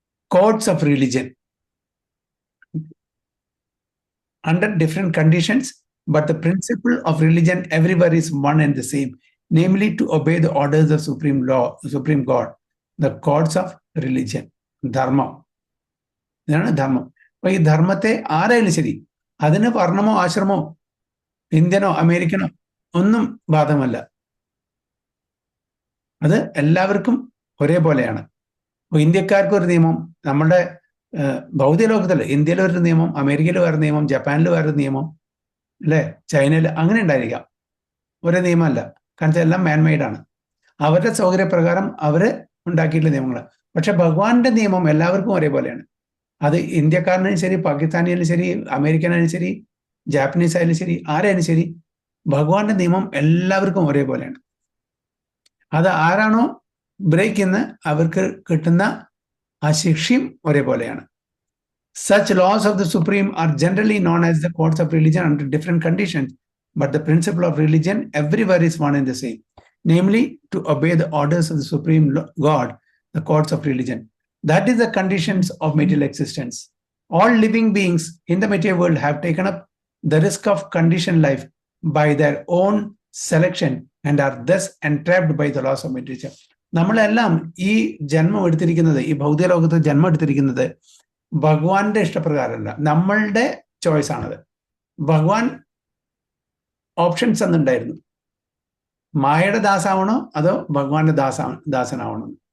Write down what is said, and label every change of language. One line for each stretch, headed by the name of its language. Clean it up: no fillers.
English: Courts of religion. Under different conditions, but the principle of religion everywhere is one and the same, namely to obey the orders of Supreme God, the courts of religion.
Malayalam: ധർമ്മം, ഇതാണ് ധർമ്മം. അപ്പൊ ഈ ധർമ്മത്തെ ആരായാലും ശരി, അതിന് വർണ്ണമോ ആശ്രമോ ഇന്ത്യനോ Americano ഒന്നും ബാധകമല്ല. അത് എല്ലാവർക്കും ഒരേപോലെയാണ്. അപ്പോൾ ഇന്ത്യക്കാർക്ക് ഒരു നിയമം, നമ്മുടെ ഭൗതിക ലോകത്തിൽ ഇന്ത്യയിൽ ഒരു നിയമം, അമേരിക്കയിൽ വേറെ നിയമം, ജപ്പാനിൽ വേറെ നിയമം, അല്ലേ, ചൈനയിൽ അങ്ങനെ ഉണ്ടായിരിക്കാം. ഒരേ നിയമമല്ല. കാരണം എല്ലാം മാൻമെയ്ഡാണ്. അവരുടെ സൗകര്യപ്രകാരം അവർ ഉണ്ടാക്കിയിട്ടുള്ള നിയമങ്ങൾ. പക്ഷെ ഭഗവാന്റെ നിയമം എല്ലാവർക്കും ഒരേപോലെയാണ്. അത് ഇന്ത്യക്കാരനായാലും ശരി, പാകിസ്ഥാനിയായാലും ശരി, അമേരിക്കനായാലും ശരി, ജാപ്പനീസ് ആയാലും ശരി, ആരായാലും ശരി, ഭഗവാന്റെ നിയമം എല്ലാവർക്കും ഒരേപോലെയാണ്. അത് ആരാണോ ബ്രേക്ക് ചെയ്യുന്ന അവർക്ക് കിട്ടുന്ന ആ ശിക്ഷയും ഒരേപോലെയാണ്.
English: Such laws of the Supreme are generally known as the courts of religion under different conditions, but the principle of religion everywhere is one and the same, namely to obey the orders of the Supreme God, the courts of religion. That is the conditions of material existence. All living beings in the material world have taken up the risk of conditioned life by their own selection and are thus entrapped by the laws of material.
Malayalam: നമ്മളെല്ലാം ഈ ജന്മം എടുത്തിരിക്കുന്നത്, ഈ ഭൗതിക ലോകത്ത് ജന്മം എടുത്തിരിക്കുന്നത് ഭഗവാന്റെ ഇഷ്ടപ്രകാരമല്ല, നമ്മളുടെ ചോയ്സ് ആണത്. ഭഗവാൻ ഓപ്ഷൻസ് എന്നുണ്ടായിരുന്നു. മായയുടെ ദാസാവണോ അതോ ഭഗവാന്റെ ദാസനാവണോ?